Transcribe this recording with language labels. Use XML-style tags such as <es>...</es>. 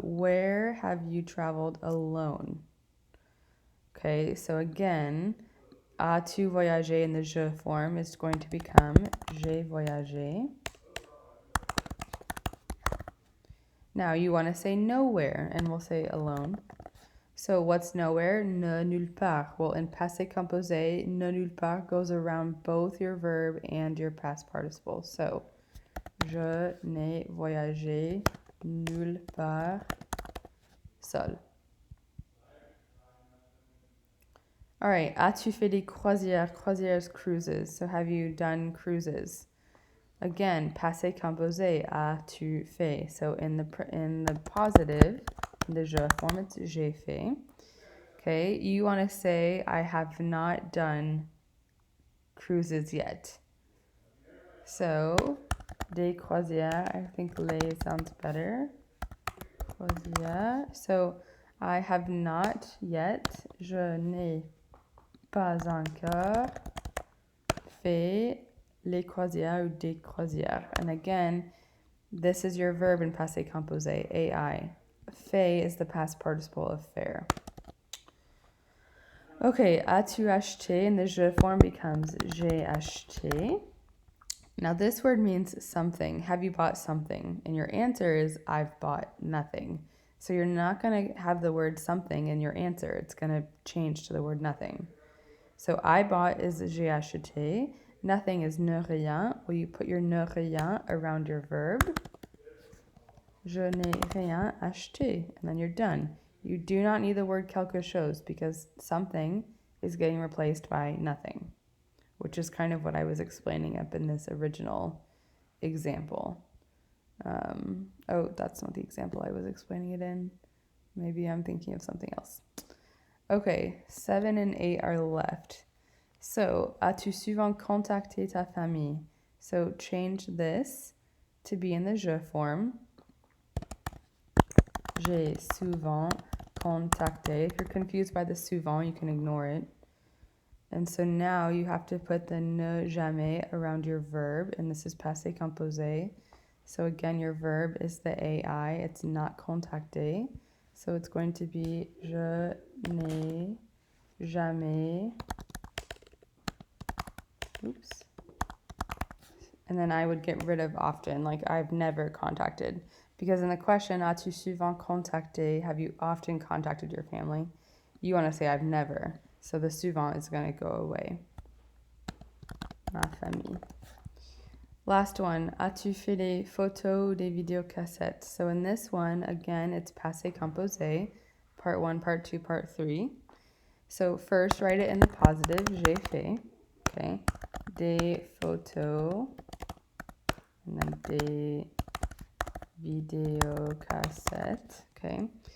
<en>Where have you traveled alone? Okay, so again,</en> <fr>as-tu voyagé</fr> <en>in the je form is going to become</en> <fr>j'ai voyagé.</fr> <en>Now you want to say nowhere, and we'll say alone. So what's nowhere?</en> <fr>Ne nulle part.</fr> <en>Well, in passé composé,</en> <fr>ne nulle part</fr> <en>goes around both your verb and your past participle.</en> <fr>So, je n'ai voyagé nulle part seul.</fr> <en>All right,</en> <fr>as-tu fait des croisières? Croisières, cruises.</fr> <en>So have you done cruises? Again,</en> <fr>passé composé, as-tu fait.</fr> <en>So in the positive, in the je form, it's j'ai fait. Okay, you want to say I have not done cruises yet. So,</en> <fr>des croisières,</fr> <en>I think les sounds better.</en> <fr>Croisières.</fr> <en>So, I have not yet,</en> <fr>je n'ai pas encore fait les croisières ou des croisières.</fr> <en>And again, this is your verb in passé composé, ai. Fait is the past participle of faire. Okay,</en> <fr>as-tu acheté</fr> <en>in the je form becomes</en> <fr>j'ai acheté.</fr> <en>Now this word means something. Have you bought something? And your answer is I've bought nothing. So you're not going to have the word something in your answer. It's going to change to the word nothing. So I bought is</en> <fr>j'ai acheté.</fr> <en>Nothing is</en> <fr>ne rien.</fr> <en>Well, you put your</en> <fr>ne rien</fr> <en>around your verb.</en> <fr>Je n'ai rien acheté.</fr> <en>And then you're done. You do not need the word</en> <fr>quelque chose</fr> <en>because something is getting replaced by nothing, which is kind of what I was explaining up in this original example. Oh, that's not the example I was explaining it in. Maybe I'm thinking of something else. Okay, 7 and 8 are left.</en> <fr>So, as-tu souvent contacté ta famille?</fr> <en>So, change this to be in the je form.</en> <fr>J'ai souvent contacté.</fr> <en>If you're confused by the souvent, you can ignore it. And so now you have to put the</en> <fr>ne jamais</fr> <en>around your verb, and this is passé composé. So again, your verb is the ai, it's not contacté. So it's going to be</en> <fr>je n'ai jamais.</fr> <en>Oops. And then I would get rid of often, like I've never contacted. Because in the question,</en> <fr>as-tu souvent contacté,</fr> <en>have you often contacted your family? You want to say I've never. So the souvent is going to go away.</en> <fr>Ma famille.</fr> <en>Last one,</en> <fr>as-tu fait des photos ou des vidéocassettes?</fr> <en>So in this one, again, it's passé composé, part 1, part 2, part 3. So first, write it in the positive,</en> <fr>j'ai fait,</fr> <en>okay?</en> <fr>Des photos,</fr> <en>and then</en> <fr>des vidéocassettes, okay?</fr>